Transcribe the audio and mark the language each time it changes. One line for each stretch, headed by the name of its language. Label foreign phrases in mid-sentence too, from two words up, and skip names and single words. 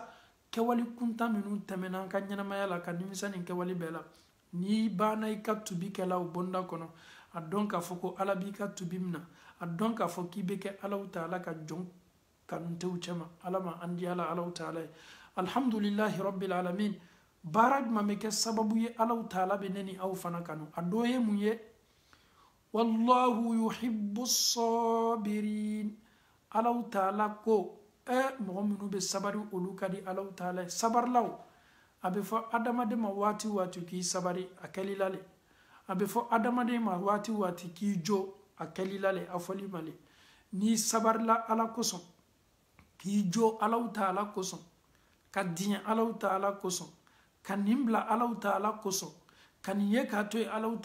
Bambara: kɛwale kuntan minnu tɛmɛna an ka ɲɛnamaya la ka nimisa nin kɛwale bɛɛ la n'i banna i ka tubi kɛla o bonda kɔnɔ a dɔn k'a fɔ ko ala b'i ka tubi minna a dɔn k'a fɔ k'i bɛ kɛ Alahu Taala ka jɔn kanutew cɛma ala ma an di ala Alahu Taala ye
Arabic: الحمد لله رب العالمين
Bambara: baara jumɛn bɛ kɛ sababu ye Alahu Taala bɛ ne ni aw fana kanu a dɔ ye mun ye
Arabic: والله يحب الصابرين
Bambara: Alahu Taala ko mɔgɔ minnu bɛ sabari olu ka di Alahu Taala ye sabarilaw a bɛ fɔ adamaden ma waati o waati k'i sabari a kɛlila le a bɛ fɔ adamaden ma waati o waati k'i jo a kɛlila le a fɔli ma le n'i sabarila ala kosɔn k'i jo Alahu Taala kosɔn ka diɲɛ Alahu Taala kosɔn ka nin bila Alahu Taala kosɔn ka nin ye k'a to ye Alahu